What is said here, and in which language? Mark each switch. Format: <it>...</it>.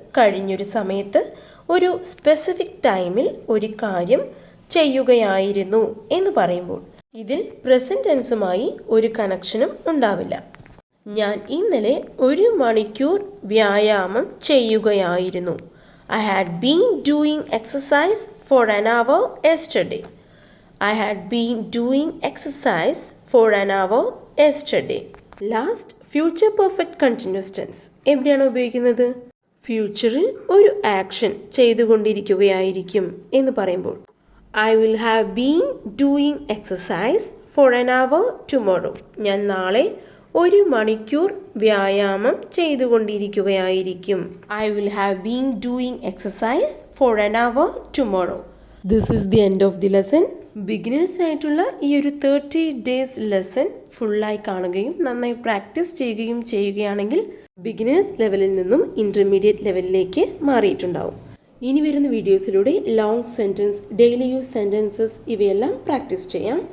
<ml>കഴിഞ്ഞൊരു സമയത്ത് ഒരു സ്പെസിഫിക് ടൈമിൽ ഒരു കാര്യം ചെയ്യുകയായിരുന്നു എന്ന് പറയുമ്പോൾ. ഇതിൽ പ്രസന്റ് ടെൻസുമായി ഒരു കണക്ഷനും ഉണ്ടാവില്ല. ഞാൻ ഇന്നലെ 1 മണിക്കൂർ വ്യായാമം ചെയ്യുകയായിരുന്നു.</ml> <en>I had been doing exercise for an hour yesterday. I had been doing exercise for an hour yesterday.</en> <ml>Last, future perfect continuous tense എവിടെയാണ് ഉപയോഗിക്കുന്നത്? ഫ്യൂച്ചറിൽ ഒരു ആക്ഷൻ ചെയ്തുകൊണ്ടിരിക്കുകയായിരിക്കും എന്ന് പറയുമ്പോൾ.</ml> <en>I will have been doing exercise for an hour tomorrow.</en> <ml>ഞാൻ നാളെ 1 മണിക്കൂർ വ്യായാമം ചെയ്തുകൊണ്ടിരിക്കുകയായിരിക്കും.</ml> <en>I will have been doing exercise for an hour tomorrow. This is the end of the lesson.</en> <ml>ബിഗിനേഴ്സിനായിട്ടുള്ള ഈ ഒരു 30 days ലെസൺ ഫുള്ളായി കാണുകയും നന്നായി പ്രാക്ടീസ് ചെയ്യുകയും ചെയ്യുകയാണെങ്കിൽ ബിഗിനേഴ്സ് ലെവലിൽ നിന്നും ഇൻ്റർമീഡിയറ്റ് ലെവലിലേക്ക് മാറിയിട്ടുണ്ടാവും. ഇനി വരുന്ന വീഡിയോസിലൂടെ long sentence, daily use sentences ഇവയെല്ലാം പ്രാക്ടീസ് ചെയ്യാം.</ml>